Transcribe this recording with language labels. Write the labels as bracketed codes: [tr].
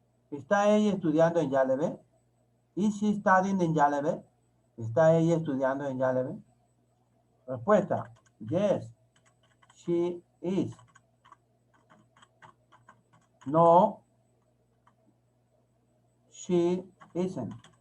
[es] ¿Está ella estudiando en Yaleve? [en] Is she studying in Yaleve? [es] ¿Está ella estudiando en Yaleve? [en] Respuesta, yes, she is. No, she isn't.